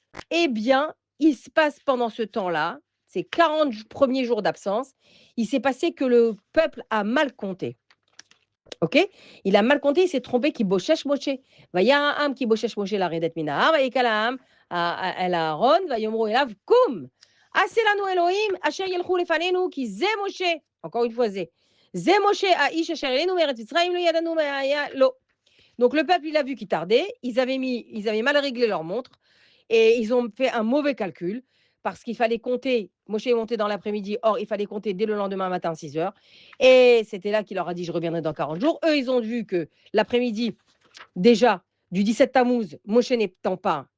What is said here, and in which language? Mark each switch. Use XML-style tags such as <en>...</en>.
<fr>Eh bien, il se passe pendant ce temps-là, ces 40 premiers jours d'absence, il s'est passé que le peuple a mal compté. OK? Il a mal compté, il s'est trompé,</fr> <he>qui bochesh Moshe. Vaya העם כי בושש משה לרדת מן ההר, ויקל העם אל אהרון, ויאמרו אליו, קום, עשה לנו אלוהים אשר ילכו לפנינו, כי זה משה,</he> <fr>encore une fois,</fr> <he>זה משה האיש אשר אלינו מארץ מצרים, לא ידענו מה היה לו.</he> <fr>Donc le peuple, il a vu qu'il tardait, ils avaient mal réglé leur montre, et ils ont fait un mauvais calcul parce qu'il fallait compter. Moshe est monté dans l'après-midi, or il fallait compter dès le lendemain matin, 6 heures. Et c'était là qu'il leur a dit, je reviendrai dans 40 jours. Eux, ils ont vu que l'après-midi, déjà, du 17 Tammuz, Moshe n'étant pas...</fr>